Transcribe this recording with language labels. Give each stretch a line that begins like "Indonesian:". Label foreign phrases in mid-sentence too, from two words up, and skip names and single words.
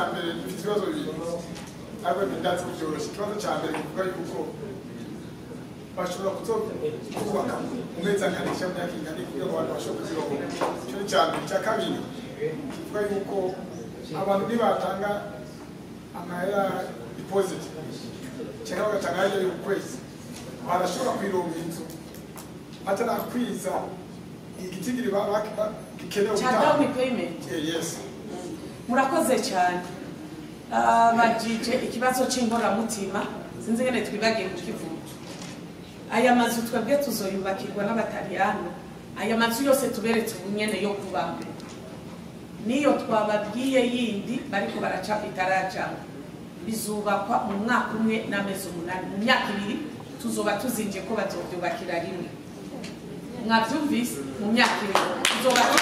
Rundi: mbere dufite ibibazo bibiri ariko bindatse kubyoroshya ikibazo cya mbere kivuga yuko bashobora kubaka umwezanganisha mu myaka ingana kugira ngo abantu bashobore kuzironka icyo ni cya mbere cya kabiri kivuga yuko abantu nibatanga amahera deposit cyangwa bagatanga ayari y'ukwezi barashobora kwironka inzu batarakwiza igitigiri gikenewe
English: down payment
Rundi: yes murakoze cyane bajije ikibazo cy'inkoramutima sinzi ngene twibagiye kukivuga aya mazu twebwe tuzoyubakirwa n'abataliyano aya mazu yose tuberetse ubunyene yo kubamo niyo twababwiye yindi bariko baraca itarajamo bizubakwa mu mwaka umwe n'amezi 8 mu myaka 2 tuzoba tuzinje ko bazobyubakira rimwe mwabyumvise mu myaka 2 tuzoba